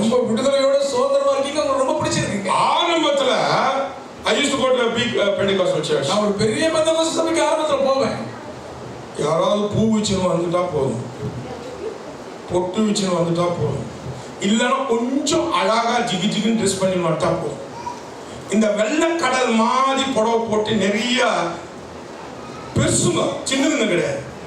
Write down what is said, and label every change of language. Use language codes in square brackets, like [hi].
[ta] ரொம்ப விடுதலையோட சுதந்திரமா இருக்கீங்க, உங்களுக்கு ரொம்ப பிடிச்சிருக்கு. ஆரம்பத்துல [en] I used to go to a big Pentecostal church. [ta] நான் ஒரு பெரிய பெந்தெகோஸ்தே சபைக்கு ஆரம்பத்துல போவேன். யாராவது பூ வச்சுன்னு வந்துட்டா போதும், பொட்டு வச்சுன்னு வந்துட்டா போதும், இல்லைன்னா கொஞ்சம் அழகா ஜிகி ஜிகின்னு ட்ரெஸ் பண்ணி வந்துட்டா போதும். இந்த வெள்ளக்கடல் மாதிரி புடவை போட்டு நிறைய பெருசுங்க, சின்னதுங்க கிடையாது.